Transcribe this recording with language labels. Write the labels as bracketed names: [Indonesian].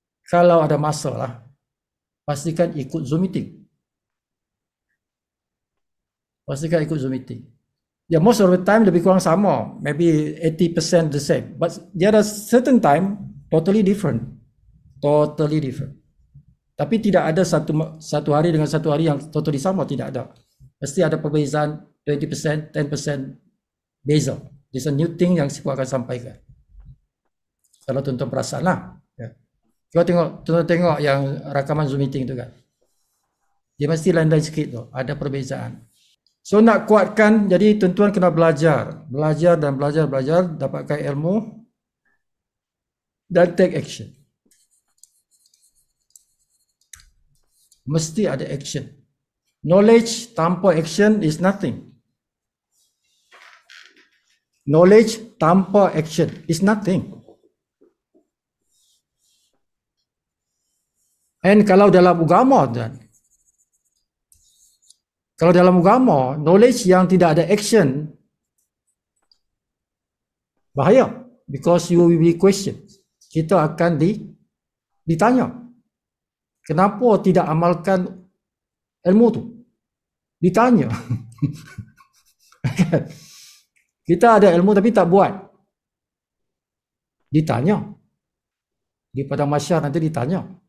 [Malay] Kalau ada masalah, pastikan ikut Zoom meeting. Pastikan ikut Zoom meeting. [English] Ya, most of the time [Malay] lebih kurang sama, [English] maybe 80% the same. But there are certain time totally different, totally different. [Malay] Tapi tidak ada satu hari dengan satu hari yang totally sama, tidak ada. Mesti ada perbezaan 20%, 10% beza. [English] It's a new thing [Malay] yang saya akan sampaikan. Kalau tuan-tuan perasan lah. Ya. Cuba tengok yang rakaman Zoom meeting tu kan. Dia mesti lain-lain sikit tu, ada perbezaan. So nak kuatkan, jadi tuan-tuan kena belajar dan belajar, dapatkan ilmu dan [English] take action. [Malay] Mesti ada action. [English] Knowledge tanpa action is nothing. Knowledge tanpa action is nothing. [Malay] And kalau dalam agama dan kalau dalam agama, knowledge yang tidak ada action, bahaya. [English] Because you will be questioned. [Malay] Kita akan ditanya. Kenapa tidak amalkan ilmu tu? Ditanya. Kita ada ilmu tapi tak buat. Ditanya. Di padang mahsyar nanti ditanya.